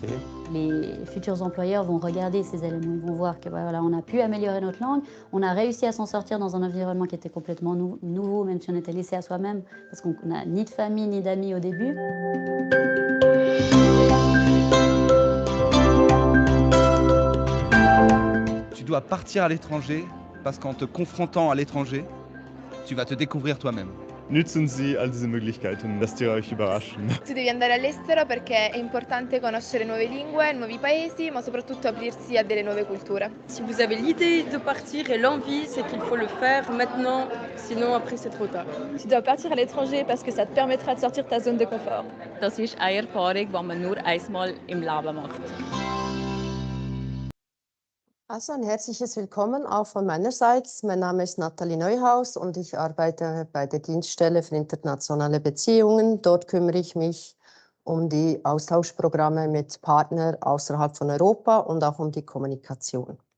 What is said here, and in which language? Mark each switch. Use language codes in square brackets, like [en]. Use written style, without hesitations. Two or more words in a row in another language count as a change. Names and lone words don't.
[fr] Les futurs employeurs vont regarder ces éléments, ils vont voir que voilà, on a pu améliorer notre langue, on a réussi à s'en sortir dans un environnement qui était complètement nouveau, même si on était laissé à soi-même, parce qu'on n'a ni de famille ni d'amis au début. Tu dois partir à l'étranger parce qu'en te confrontant à l'étranger, tu vas te découvrir toi-même. [de] Nutzen Sie all diese Möglichkeiten, lasst ihr euch überraschen. [it] Tu devi andare all'estero perché è importante conoscere nuove lingue, nuovi paesi, ma soprattutto aprirsi a delle nuove culture. [fr] Si vous avez l'idée de partir et l'envie, c'est qu'il faut le faire maintenant, sinon après c'est trop tard. Tu dois partir à l'étranger parce que ça te permettra de sortir de ta zone de confort. [de] Das ist eine Erfahrung, die man nur einmal im Leben macht. Also ein herzliches Willkommen auch von meinerseits. Mein Name ist Nathalie Neuhaus und ich arbeite bei der Dienststelle für internationale Beziehungen. Dort kümmere ich mich um die Austauschprogramme mit Partnern außerhalb von Europa und auch um die Kommunikation.